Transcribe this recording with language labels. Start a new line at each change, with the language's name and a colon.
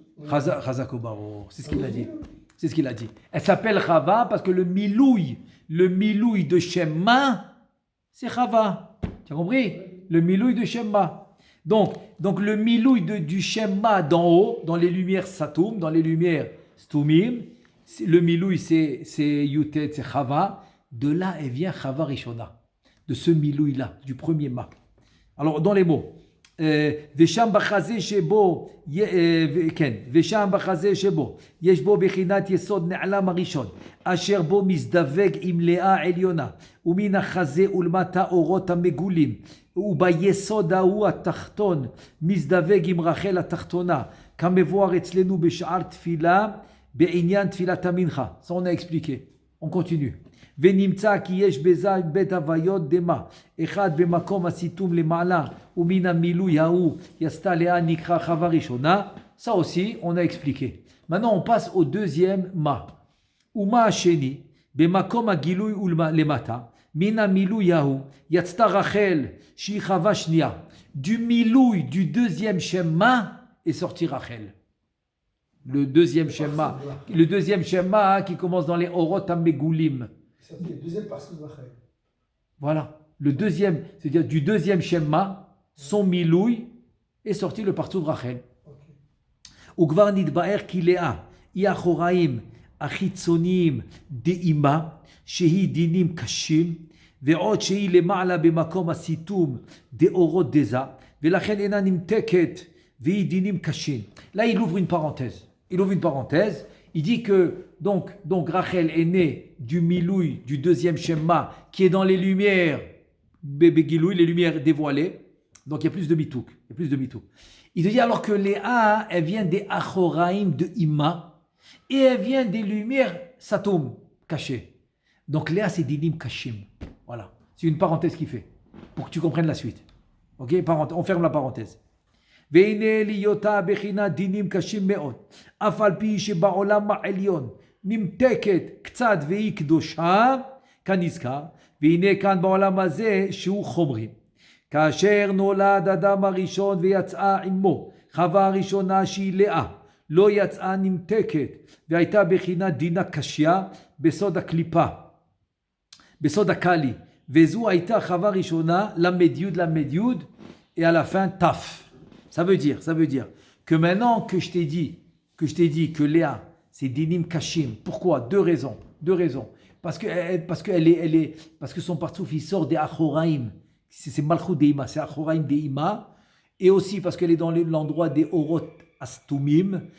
French: Chazak Obaro, c'est ce qu'il a dit. C'est ce qu'il a dit. Elle s'appelle Chava parce que le milouï de Shemma, c'est Chava. Tu as compris? Le milouï de Shemma. Donc le milouï du Shema d'en haut, dans les lumières Satoum, dans les lumières Stumim, le milouï c'est Yutet, c'est Chava. De là, elle vient Chava Rishona. De ce milouï-là, du premier Ma. Alors, dans les mots.
Hebrew: ושם בחזה שבו, כן, ושם בחזה שבו, יש בו בחינת יסוד נעלם הראשון, אשר בו מזדווג עם לאה עליונה, ומן החזה ולמטה אורות המגולים, וביסוד ההוא התחתון מזדווג עם רחל התחתונה, כמבואר אצלנו בשער תפילה, בעניין תפילת המנחה.
French: Ça on a expliqué. On continue.
Hebrew: ונמצא כי יש בזה בית הוויות דמה, אחד במקום הסיתום למעלה, ומן המילוי ההוא יסתה לאה נקרא חווה ראשונה.
French: Ça aussi, on a expliqué. Maintenant, on passe au deuxième ma.
Hebrew: ומה השני, במקום הגילוי ולמטה, מן המילוי ההוא יצתה רחל שהיא חווה שנייה.
French: Du milouï du deuxième schéma est sorti Rachel. Le deuxième schéma qui commence dans les Orot HaMegulim. C'est le deuxième parce que Rachel. Voilà. Le deuxième, c'est-à-dire du deuxième schéma, son milouï est sorti le partout de Rachel.
Hebrew: וכבר נתבאר כי לאה היא אחוריים החיצוניים דאימה שהיא דינים קשים ועוד שהיא למעלה במקום הסיתום דאורות דזה ולכן אינה נמתקת והיא דינים קשים.
French: Là il ouvre une parenthèse. Il dit que donc Rachel est née du milouï du deuxième schéma qui est dans les lumières Begilouï, les lumières dévoilées. Donc il y a plus de mitouk. Il te dit alors que Léa, elle vient des Achoraïm de Ima et elle vient des lumières Satoum, cachées. Donc Léa, c'est Dinim Kashim. Voilà. C'est une parenthèse qu'il fait pour que tu comprennes la suite. Ok, on ferme la parenthèse.
Hebrew: והנה להיותה בחינת דינים קשים מאוד, אף על פי שבעולם העליון נמתקת קצת והיא קדושה, כנזכר, והנה כאן בעולם הזה שהוא חומרי. כאשר נולד אדם הראשון ויצאה עמו, חווה הראשונה שהיא לאה, לא יצאה נמתקת, והייתה בחינת דינה קשיה בסוד הקליפה, בסוד הקלי, וזו הייתה חווה ראשונה למדיוד,
French: et à la fin taf. Ça veut dire que maintenant que je t'ai dit que Léa, c'est Dinim Kashim. Pourquoi? Deux raisons. Parce que son partouf, il sort des Achoraim. C'est Malchut Deima, c'est Achoraim Deima. Et aussi parce qu'elle est dans l'endroit des Orot Astumim.